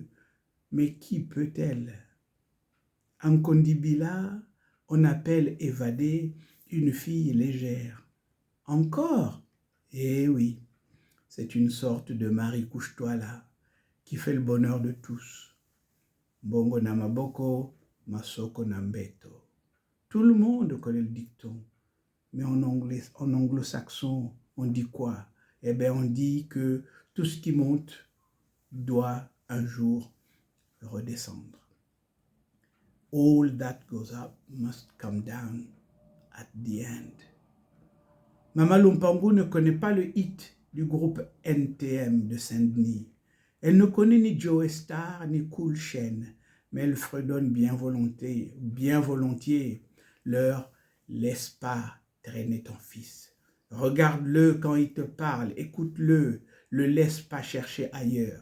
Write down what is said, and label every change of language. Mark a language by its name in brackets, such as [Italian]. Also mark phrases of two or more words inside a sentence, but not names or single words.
[French] Mais qui peut-elle? En Kondibila, on appelle évader une fille légère. Encore? Eh oui, c'est une sorte de Marie couche-toi là, qui fait le bonheur de tous. [Lingala] Bongo na maboko, masoko na mbeto. [French] Tout le monde connaît le dicton. Mais en anglo-saxon, on dit quoi? Eh bien, on dit que tout ce qui monte doit un jour redescendre. [English] All that goes up must come down at the end. [French] Mama Lumpango ne connaît pas le hit du groupe NTM de Saint-Denis. Elle ne connaît ni Joe Star ni Cool Chain, mais elle fredonne bien volontiers leur « laisse pas traîner ton fils ». Regarde-le quand il te parle, écoute-le, le laisse pas chercher ailleurs.